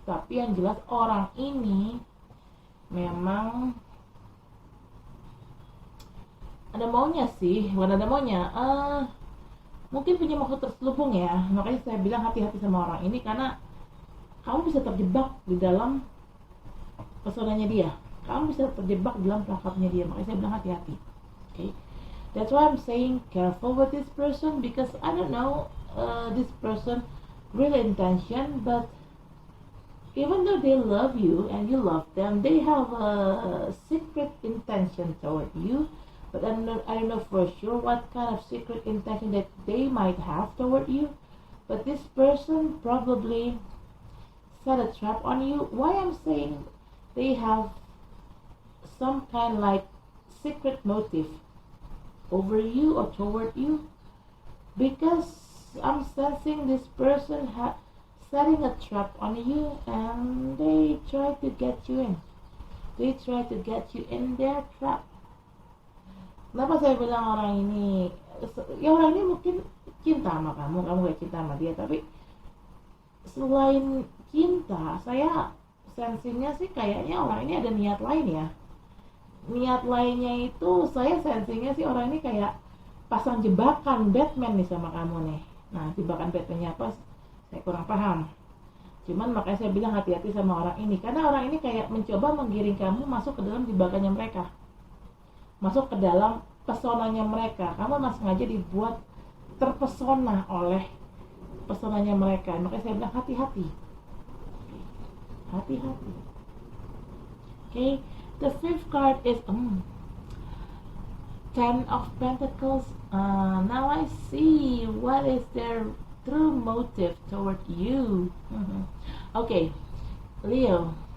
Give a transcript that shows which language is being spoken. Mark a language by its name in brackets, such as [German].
[Indonesian] Tapi yang jelas orang ini memang ada maunya sih, bukan ada maunya, mungkin punya maksud terselubung ya. Makanya saya bilang hati-hati sama orang ini, karena kamu bisa terjebak di dalam pesonanya dia, kamu bisa terjebak di dalam perangkapnya dia. Makanya saya bilang hati-hati. [English] Okay, that's why I'm saying careful with this person, because I don't know this person real intention, but even though they love you and you love them, they have a secret intention toward you. But I don't know for sure what kind of secret intention that they might have toward you. But this person probably set a trap on you. Why I'm saying they have some kind like secret motive over you or toward you, because I'm sensing this person setting a trap on you, and they try to get you in. They try to get you in their trap. [Indonesian] Kenapa saya bilang orang ini, ya orang ini mungkin cinta sama kamu gak cinta sama dia, tapi selain cinta, saya sensinya sih kayaknya orang ini ada niat lain ya. Niat lainnya itu saya sensinya sih orang ini kayak pasang jebakan Batman nih sama kamu nih. Nah, jebakan Batman-nya apa? Saya kurang paham. Cuman makanya saya bilang hati-hati sama orang ini, karena orang ini kayak mencoba menggiring kamu masuk ke dalam jebakannya mereka, masuk ke dalam pesonanya mereka. Kamu langsung aja dibuat terpesona oleh pesonanya mereka. Makanya saya bilang hati-hati. Hati-hati. [English] Okay, the fifth card is Ten of Pentacles. Now I see what is their true motive toward you. Okay, Leo.